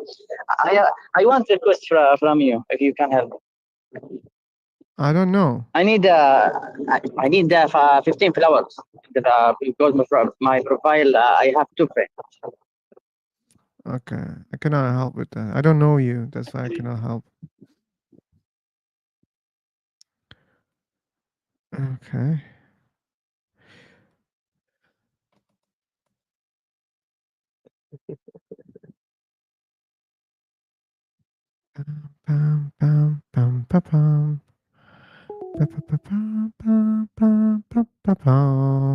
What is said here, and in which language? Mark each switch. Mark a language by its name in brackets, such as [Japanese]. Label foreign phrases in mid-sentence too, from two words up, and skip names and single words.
[English] I want a request from you if you can help. I don't know. I need 15 flowers because my profile I have 2 friends. Okay. I cannot help with that. I don't know you. That's why I cannot help. Okay. Pam pam pam pam pam. Pa pa pa pa pa pa pa pa pa.